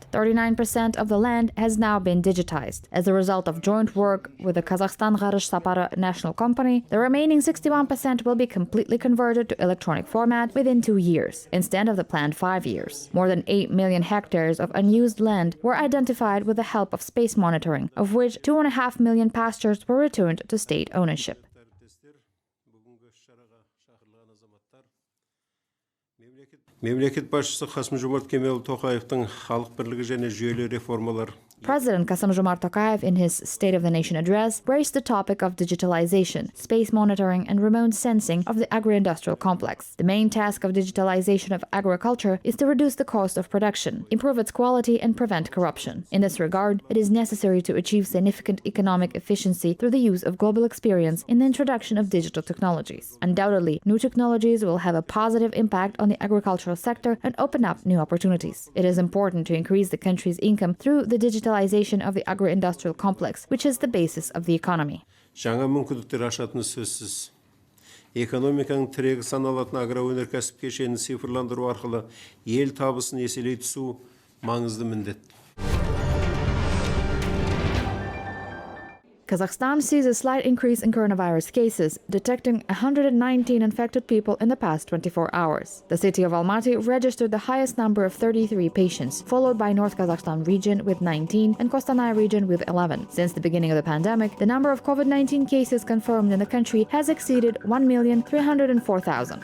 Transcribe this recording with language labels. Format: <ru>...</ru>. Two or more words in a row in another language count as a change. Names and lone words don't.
<en>39% of the land has now been digitized. As a result of joint work with the Kazakhstan Garish Sapara National Company, the remaining 61% will be completely converted to electronic format within 2 years, instead of the planned 5 years. More than 8 million hectares of unused land were identified with the help of space monitoring, of which 2.5 million pastures were returned to state ownership.</en> <kk>Мемлекет басшысы Қасым-Жомарт Кемелұлы Тоқаевтың халық бірлігі және жүйелі реформалар.</kk> <en>President Kassam-Jomart Tokayev, in his State of the Nation address, raised the topic of digitalization, space monitoring, and remote sensing of the agro-industrial complex. The main task of digitalization of agriculture is to reduce the cost of production, improve its quality, and prevent corruption. In this regard, it is necessary to achieve significant economic efficiency through the use of global experience in the introduction of digital technologies. Undoubtedly, new technologies will have a positive impact on the agricultural sector and open up new opportunities. It is important to increase the country's income through the digitalization of the agro-industrial complex, which is the basis of the economy.</en> <kk>Жаңа мүмкіндіктер ашатыны сөзсіз. Экономиканың тірегі саналатын агроөнеркәсіп кешенін цифрландыру арқылы ел табысын еселей түсу маңызды міндет.</kk> <en>Kazakhstan sees a slight increase in coronavirus cases, detecting 119 infected people in the past 24 hours. The city of Almaty registered the highest number of 33 patients, followed by North Kazakhstan region with 19 and Kostanay region with 11. Since the beginning of the pandemic, the number of COVID-19 cases confirmed in the country has exceeded 1,304,000.</en>